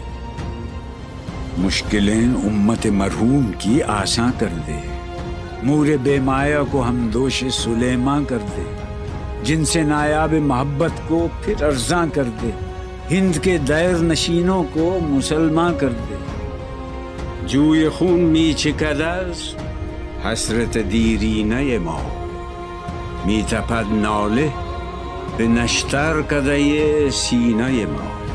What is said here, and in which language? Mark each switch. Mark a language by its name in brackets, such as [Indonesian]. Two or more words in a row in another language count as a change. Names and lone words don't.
[Urdu] مشکلیں امت مرحوم کی آساں کر دے، مور بے مایا کو ہم دوش سلیماں کر دے، جن سے نایاب محبت کو پھر ارزاں کر دے، ہند کے دیر نشینوں کو مسلماں کر دے۔ [Persian] جوی خون می چکد حسرت دیرینه ما، می تپد ناله به نشتر کده سینه ما۔